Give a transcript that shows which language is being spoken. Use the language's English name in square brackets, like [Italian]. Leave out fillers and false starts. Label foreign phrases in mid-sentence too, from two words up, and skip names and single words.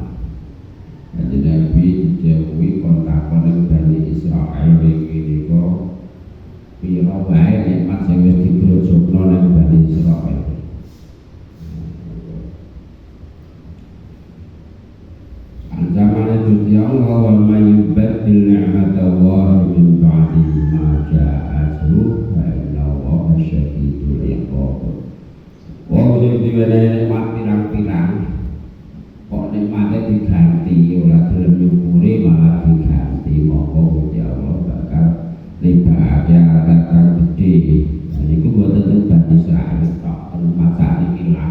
[Javanese] Jadi Nabi didhawuhi kontakon ing Bani Israil iki kok pira wae nikmat sing wis digrojokno ning Bani Israil. Ancaman Gusti Allah [Arabic] ومن يبدل نعمة الله من بعد ما جاءته فإن الله شديد العقاب. [Javanese] Wong sing diwenehi nikmat pirang-pirang kok nikmate diganti ora gelem nyukuri malah diganti, mongko Gusti Allah bakal nibake arat kang gedhe. Niku boten teng Bani Israil tok, teng masa iki lah.